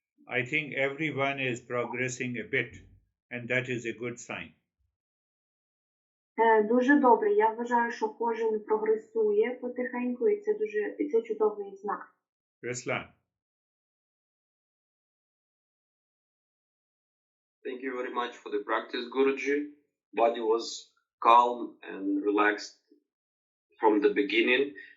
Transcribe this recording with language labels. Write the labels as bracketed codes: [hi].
[en] I think everyone is progressing a bit, and that is a good sign. [uk] Дуже добре. Я вважаю, що кожен прогресує потихеньку, і це чудовий знак. [en] Ruslan. Thank you very much for the practice, Guruji. Body was calm and relaxed from the beginning.